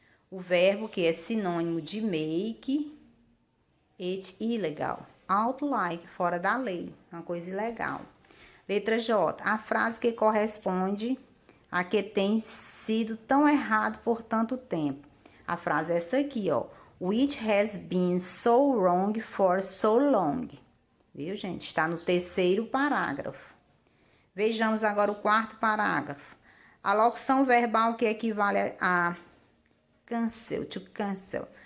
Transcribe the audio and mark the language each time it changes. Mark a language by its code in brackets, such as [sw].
[pt] O verbo que é sinônimo de [en] make it illegal. [pt] Out like, fora da lei, uma coisa ilegal. Letra J, a frase que corresponde a que tem sido tão errado por tanto tempo. A frase é essa aqui, ó. [en] Which has been so wrong for so long. [pt] Viu, gente? Está no terceiro parágrafo. Vejamos agora o quarto parágrafo. A locução verbal que equivale a cancel, to cancel.